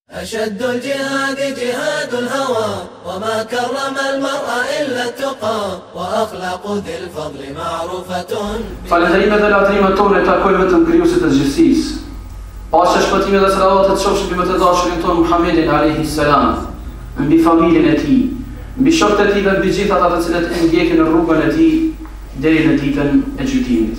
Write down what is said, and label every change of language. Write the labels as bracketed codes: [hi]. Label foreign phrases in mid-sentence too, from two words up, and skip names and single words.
[ar] أشد الجهاد جهاد الهوى وما كرم المرء إلا التقى وأخلاق ذي الفضل معروفة. [sq] Falënderimet dhe lavdrimet tona i takojnë vetëm Krijuesit të gjithësisë. Paqja, shpëtimi dhe salavatet qofshin mbi më të dashurin tonë Muhammedin [ar] عليه السلام, [sq] mbi familjen e tij, mbi shokët e tij dhe mbi gjithë ata të cilët e ndjekin në rrugën e tij deri në ditën e gjykimit.